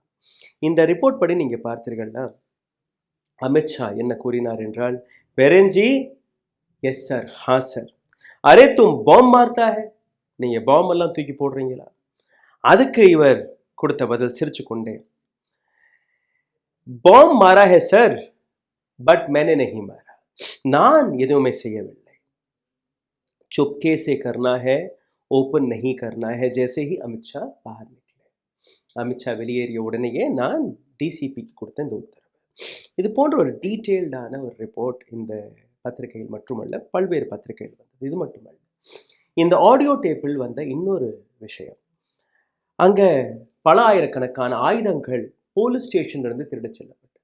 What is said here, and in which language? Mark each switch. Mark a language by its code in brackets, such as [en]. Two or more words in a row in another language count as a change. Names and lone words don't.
[ta] இந்த ரிப்போர்ட் படி நீங்கள் பார்த்தீர்கள்னா அமித்ஷா என்ன கூறினார் என்றால், பெரன்ஜி [en] yes sir, [ta] ஹா சார், [hi] अरे तुम बम मारता है, [ta] நீங்கள் பாம் எல்லாம் தூக்கி போடுறீங்களா? அதுக்கு இவர் கொடுத்த பதில் சிரிச்சு கொண்டே, [hi] बम मारा है सर बट मैंने नहीं मारा, [ta] நான் எதுவுமே செய்யவில்லை, [hi] चुपके से करना है, ओपन नहीं करना है, जैसे ही அமித் ஷா बाहर निकले. [ta] அமித்ஷா வெளியேறிய உடனேயே நான் டிசிபிக்கு கொடுத்த இந்த உத்தரவு. இது போன்ற ஒரு டீட்டெயில்டான ஒரு ரிப்போர்ட் இந்த பத்திரிகையில் மட்டுமல்ல பல்வேறு பத்திரிகைகள் வந்தது. இது மட்டுமல்ல, இந்த ஆடியோ டேப்பில் வந்த இன்னொரு விஷயம், அங்க பல ஆயிரக்கணக்கான ஆயுதங்கள் போலீஸ் ஸ்டேஷன்லேருந்து திருட செல்லப்பட்டது.